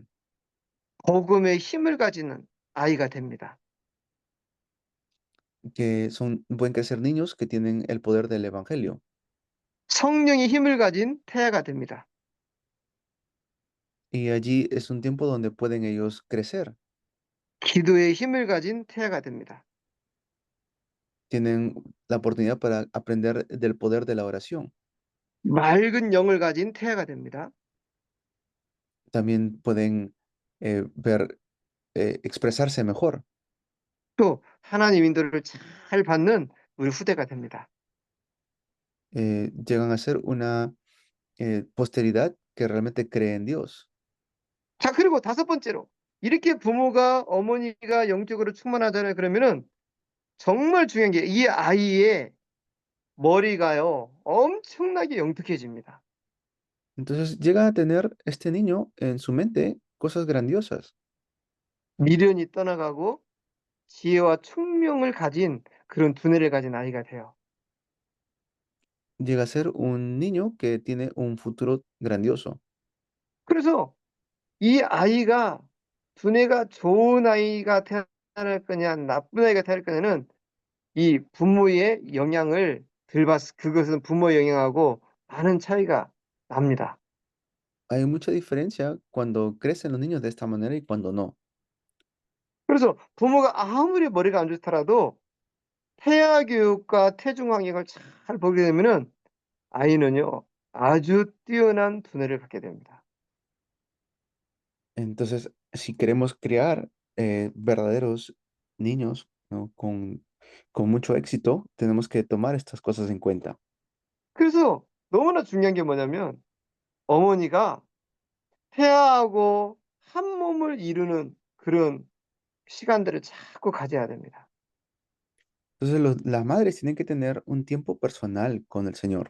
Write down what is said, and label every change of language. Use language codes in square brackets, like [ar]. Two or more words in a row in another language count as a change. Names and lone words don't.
[ko] 복음의 힘을 가지는 아이가 됩니다. [es] pueden crecer niños que tienen el poder del evangelio. [ko] 성령의 힘을 가진 태아가 됩니다. [es] Y allí es un tiempo donde pueden ellos crecer. [ko] 기도의 힘을 가진 태아가 됩니다. [es] Tienen la oportunidad para aprender del poder de la oración. [ko] 맑은 영을 가진 태아가 됩니다. [es] También pueden expresarse mejor. [ko] 또 하나님 인도를 잘 받는 우리 후대가 됩니다. [es] Llegan a ser posteridad que realmente cree en Dios. [ko] 자, 그리고 다섯 번째로 이렇게 부모가 어머니가 영적으로 충만하잖아요. 그러면은 정말 중요한 게 이 아이의 머리가요. 엄청나게 영특해집니다. [es] Entonces llega a tener este niño en su mente cosas grandiosas. [ko] 미련이 떠나가고 지혜와 총명을 가진 그런 두뇌를 가진 아이가 돼요. [es] Llega a ser un niño que tiene un futuro grandioso. [ko] 그래서 이 아이가 두뇌가 좋은 아이가 태어날 거냐 나쁜 아이가 태어날 거냐는 이 부모의 영향을 덜 받 그것은 부모의 영향하고 많은 차이가 납니다. [es] Hay mucha diferencia cuando crecen los niños de esta manera y cuando no. [ko] 그래서 부모가 아무리 머리가 안 좋더라도 태아 교육과 태중 환경을 잘 보게 되면은 아이는요 아주 뛰어난 두뇌를 갖게 됩니다. [es] Entonces, si queremos criar verdaderos niños, ¿no? Con mucho éxito, tenemos que tomar estas cosas en cuenta. [ko] 그래서 너무나 중요한 게 뭐냐면 어머니가 태아하고 한 몸을 이루는 그런 시간들을 자꾸 가져야 됩니다. [es] Entonces, las madres tienen que tener un tiempo personal con el Señor,